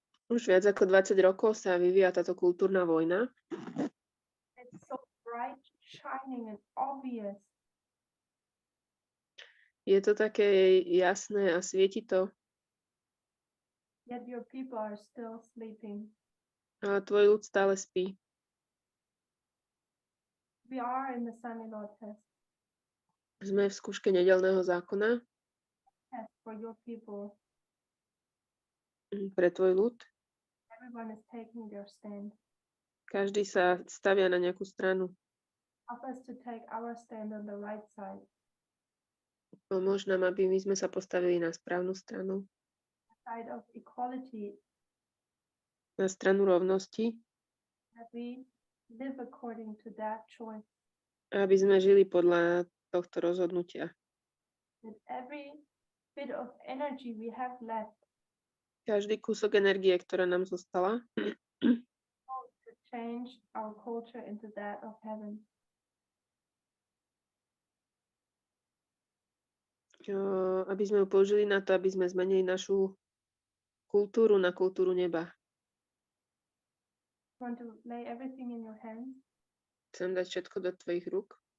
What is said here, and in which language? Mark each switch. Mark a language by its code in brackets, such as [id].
[sk] Už viac ako 20 rokov sa vyvíja táto kultúrna vojna. [en] It's so bright, shining, and obvious. [sk] Je to také jasné a svieti to, [en] Yet your people are still sleeping. [sk] a tvoj ľud stále spí. [en] We are in the Sunday Lord test. [sk] Sme v skúške nedeľného zákona [en] Test for your people. [sk] pre tvoj ľud. [en] Everyone is taking their stand. [sk] Každý sa stavia na nejakú stranu. [en] Help us to take our stand on the right side, [sk] Pomôž nám, aby my sme sa postavili na správnu stranu, [en] the side of equality, [sk] na stranu rovnosti, [en] that we live according to that choice, [sk] aby sme žili podľa tohto rozhodnutia. [en] that every bit of energy we have left [sk] Každý kúsok energie, ktorá nám zostala, [en] to change our culture into that of heaven. [sk] aby sme ju použili na to, aby sme zmenili našu kultúru na kultúru neba. [en] Want to lay everything in your hands, [sk] Chcem dať všetko do tvojich rúk.